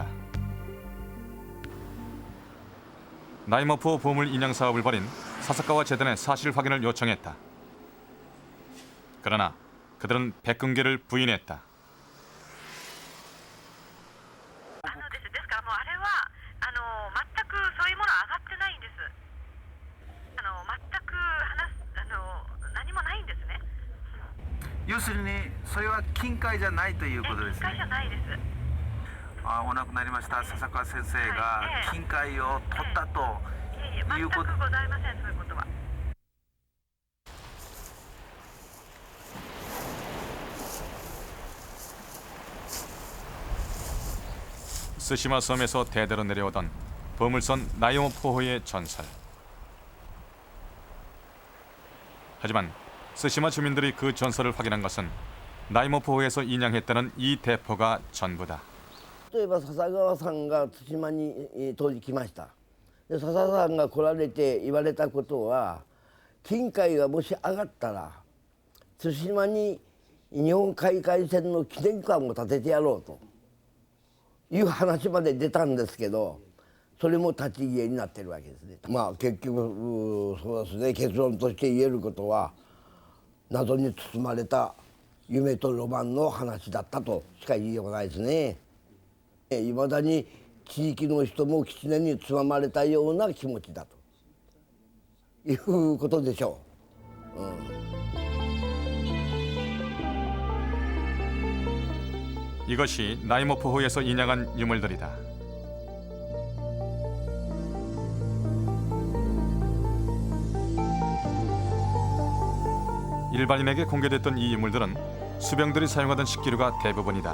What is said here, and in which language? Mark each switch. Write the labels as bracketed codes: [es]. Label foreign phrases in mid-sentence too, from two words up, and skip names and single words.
[ko] 나이모프호 보물 인양 사업을 벌인 사사카와 재단에 사실 확인을 요청했다. 그러나 그들은 백금괴를 부인했다. 아, [ja] お亡くなりました笹川先生が金塊を取ったということ。全くございません、そういうことは。 [ko] 스시마 섬에서 대대로 내려오던 보물선 나이모포호의 전설. 하지만 스시마 주민들이 그 전설을 확인한 것은 나이모포호에서 인양했다는 이 대포가 전부다. [ja] 例えば笹川さんが対馬に当時来ました。で笹川さんが来られて言われたことは、金塊がもし上がったら対馬に日本海海戦の記念館を建ててやろうという話まで出たんですけど、それも立ち消えになってるわけですね。まあ結局そうですね、結論として言えることは謎に包まれた夢とロマンの話だったとしか言いようがないですね。いまだに地域の人も狐につままれたような気持ちだということでしょう。 [ko] 이것이 나이모포호에서 인양한 유물들이다. 일반인에게 공개됐던 이 유물들은 수병들이 사용하던 식기류가 대부분이다.